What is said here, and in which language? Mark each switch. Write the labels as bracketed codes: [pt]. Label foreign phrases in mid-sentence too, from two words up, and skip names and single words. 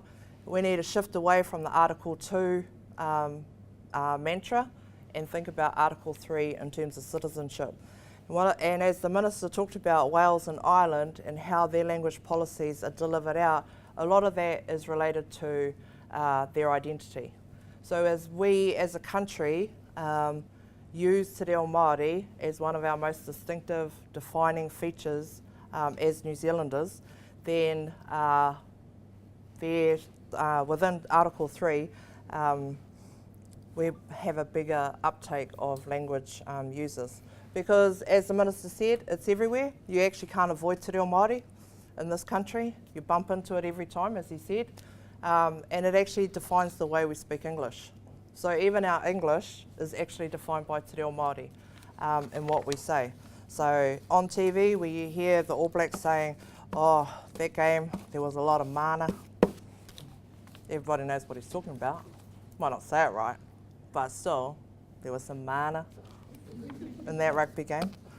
[en] We need to shift away from the Article 2 mantra and think about Article 3 in terms of citizenship. And as the Minister talked about Wales and Ireland and how their language policies are delivered out, a lot of that is related to their identity. So as we as a country use te reo Māori as one of our most distinctive defining features as New Zealanders, then within Article 3 we have a bigger uptake of language users. Because as the Minister said, it's everywhere. You actually can't avoid te reo Māori in this country. You bump into it every time, as he said. And it actually defines the way we speak English. So even our English is actually defined by te reo Māori in what we say. So on TV, we hear the All Blacks saying, oh, that game, there was a lot of mana. Everybody knows what he's talking about. Might not say it right, but still, there was some mana in that rugby game.